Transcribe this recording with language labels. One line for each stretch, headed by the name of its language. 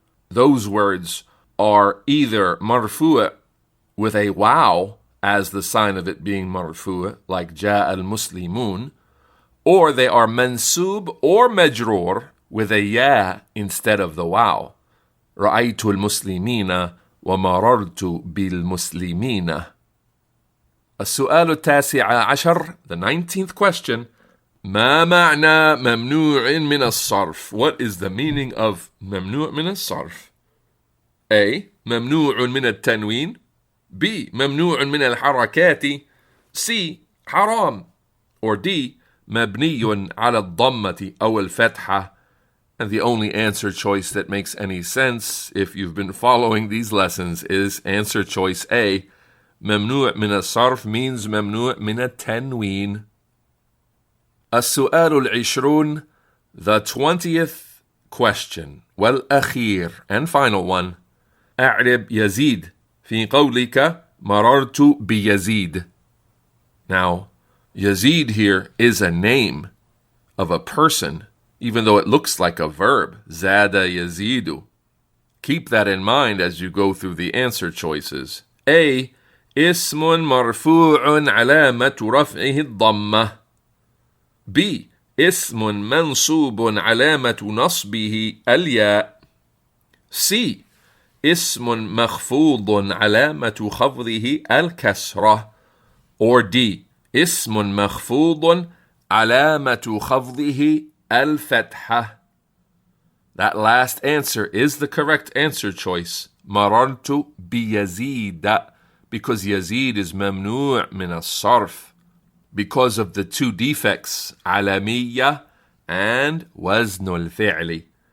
English: Those words are either marfu' with a wow as the sign of it being marfu', like
Arabic: جاء المسلمون,
English: or they are mansub or majrur with a ya instead of the wow.
Arabic: رأيت المسلمين ومررت بالمسلمين. السؤال التاسع عشر,
English: the 19th question.
Arabic: ما معنى ممنوع من الصرف?
English: What is the meaning of ممنوع من الصرف?
Arabic: A. ممنوع من التنوين. B. ممنوع من الحركات. C. حرام. Or D. مبني على الضمة أو الفتحة.
English: And the only answer choice that makes any sense, if you've been following these lessons, is answer choice A.
Arabic: ممنوع من الصرف means ممنوع من التنوين. السؤال العشرون,
English: the 20th question, والأخير and final one.
Arabic: أعرب يزيد في قولك مررت بيزيد.
English: Now, Yazid here is a name of a person, even though it looks like a verb.
Arabic: Zada yazidu.
English: Keep that in mind as you go through the answer choices. A.
Arabic: اسم مرفوع علامة رفعه الضمة. B. اسم منصوب علامة نصبه الياء. C. اسم مخفوض علامة خفضه الكسرة.
English: Or D.
Arabic: اسم مخفوض علامة خفضه الفتحة.
English: That last answer is the correct answer choice.
Arabic: مررت بيزيد,
English: because Yazid is ممنوع من الصرف because of the two defects, علامية and وزن الفعل.